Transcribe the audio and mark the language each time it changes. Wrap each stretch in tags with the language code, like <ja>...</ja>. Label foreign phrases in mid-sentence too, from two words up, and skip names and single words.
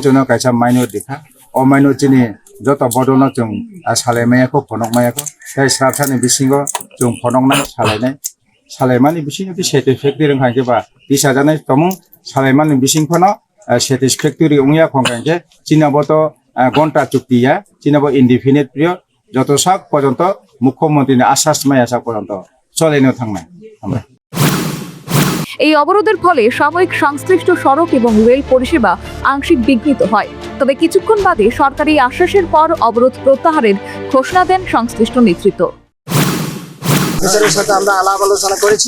<brx>जोनो काइसा माइनो दिखा अ माइनो चिनि जत बडनो जों सालायमायाखौ फनकमायाखौ ताइ साबसानि बिसिङो जों फनकना सालायमानि बिसिङो सेटिसफेक्टरि रोंखांकेबा दिसा जानाय तमु सालायमानि बिसिङफोरनो सेटिसफेक्टरि उंया खंखांके चिनाबतो घंटा चुक्तिया चिनाबो इनडिफिनिट पिरियड जत साक पर्यन्त मुख्यमन्त्रीनि आश्वास मायासा पर्यन्त चलेनो थांनाय আমরা</brx> <bn>এই অবরোধের ফলে সাময়িক সংশ্লিষ্ট সড়ক এবং রেল পরিষেবা আংশিক বিঘ্নিত হয়। তবে কিছুক্ষণ বাদে সরকারি আশ্বাসের পর অবরোধ প্রত্যাহারের ঘোষণা দেন সংশ্লিষ্ট নেতৃত্ব। এর সাথে আমরা আলাপ আলোচনা করেছি।</bn>